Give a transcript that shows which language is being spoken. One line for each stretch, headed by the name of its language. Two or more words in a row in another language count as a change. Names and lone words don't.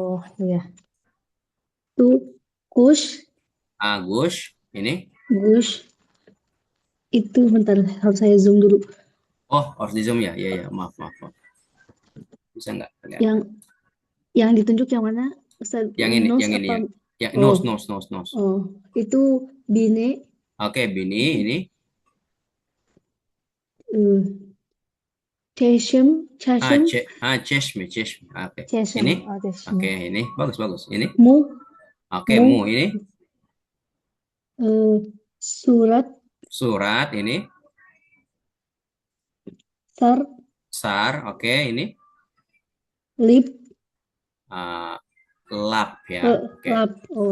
Indonesian: oh iya. Tuh Kush, Agus, ini. Gush itu bentar harus saya zoom dulu. Oh, harus di zoom ya. Iya ya, maaf maaf maaf. Bisa nggak kelihatan? Yang yang ditunjuk yang mana? Ustaz, yang Yang
English: nose
Indonesian: ini apa? ya. Ya,
English: nose Oh, nose nose nose.
Indonesian: oh, itu Bine, Oke, Bini ini.
Persian: uh, Chesham, Chasham, Cheshme, Cheshme. Oke. Chesham,
Indonesian: Ini. oh Oke,
Persian: Chesham.
Indonesian: ini bagus bagus. Ini.
Persian: Mu,
Indonesian: Oke,
Persian: Mu,
Indonesian: mu ini.
Persian: Surat,
Indonesian: Surat ini.
Persian: Sar,
Indonesian: Sar, oke, ini.
English: Lip,
Indonesian: Ah, lap ya. Oke.
Persian: Lap, oh